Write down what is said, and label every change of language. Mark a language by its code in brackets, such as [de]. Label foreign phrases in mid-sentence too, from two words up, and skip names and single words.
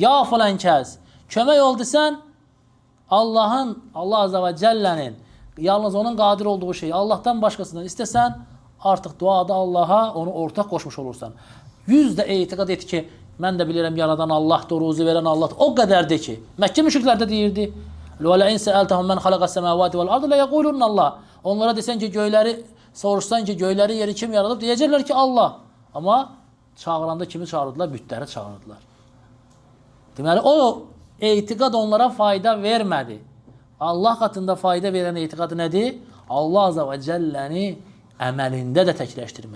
[az] Ya falan kəs, kömək ol desən, Allah Azze və Cəllənin, yalnız onun qadir olduğu şeyi Allahdan başqasından istəsən, artıq duada Allaha onu ortaq qoşmuş olursan. 100 də etiqad et ki, mən də bilirəm yaradan Allahdır, ruzi verən Allahdır. O qədərdir ki, Məkkə müşriklərdə deyirdi. [ar] وَلَئِنْ سَأَلْتَهُمْ مَنْ خَلَقَ السَّمَاوَاتِ وَالْأَرْضِ لَيَقُولُنَّ اللّٰهِ [az] Onlara desən ki, soruşsan ki, göyləri, yeri kim yaradıb? Deyəcəklər ki, Allah. Amma çağıranda kimi çağırdılar? Bütləri çağırdılar. Deməli, o etiqad onlara fayda vermədi. Allah qatında fayda verən etiqadı nədir? Allah Azze və Cəlləni əməlində də təkləşdirmək.